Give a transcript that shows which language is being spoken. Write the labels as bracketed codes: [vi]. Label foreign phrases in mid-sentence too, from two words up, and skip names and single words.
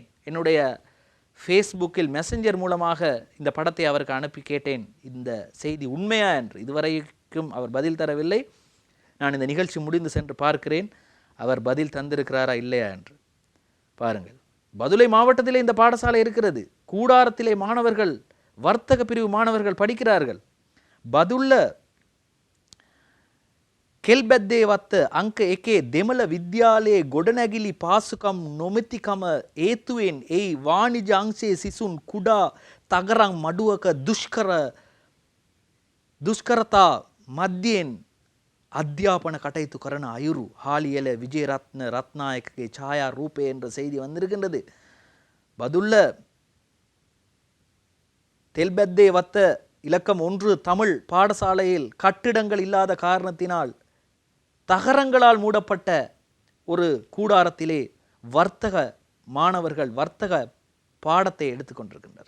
[ta] என்னுடைய ஃபேஸ்புக்கில் மெசஞ்சர் மூலமாக இந்த படத்தை அவருக்கு அனுப்பி கேட்டேன், இந்த செய்தி உண்மையா என்று. இதுவரைக்கும் அவர் பதில் தரவில்லை. நான் இந்த நிகழ்ச்சி முடிந்து சென்று பார்க்கிறேன் அவர் பதில் தந்திருக்கிறாரா இல்லையா என்று. பாருங்கள், பதுளை மாவட்டத்திலே இந்த பாடசாலை இருக்கிறது. கூடாரத்திலே மாணவர்கள், வர்த்தக பிரிவு மாணவர்கள் படிக்கிறார்கள். [si] බදුල්ල කෙල්බැද්දේ වත්ත අංක 1 දෙමළ විද්‍යාලයේ ගොඩනැගිලි පාසුකම් නොමැතිකම හේතුවෙන් එයි වාණිජ අංශයේ සිසුන් කුඩා තගරන් මඩුවක දුෂ්කරතා මධ්‍යයෙන් අධ්‍යාපන කටයුතු කරන අයුරු හාලියල විජේරත්න රත්නායකගේ ඡායා රූපය [ta] என்ற செய்தி வந்திருக்கின்றது. பதுல்ல தெல்பெத்தே வத்த இலக்கம் 1 தமிழ் பாடசாலையில் கட்டிடங்கள் இல்லாத காரணத்தினால் தகரங்களால் மூடப்பட்ட ஒரு கூடாரத்திலே வர்த்தக மாணவர்கள் வர்த்தக பாடத்தை எடுத்துக்கொண்டிருக்கின்றனர்.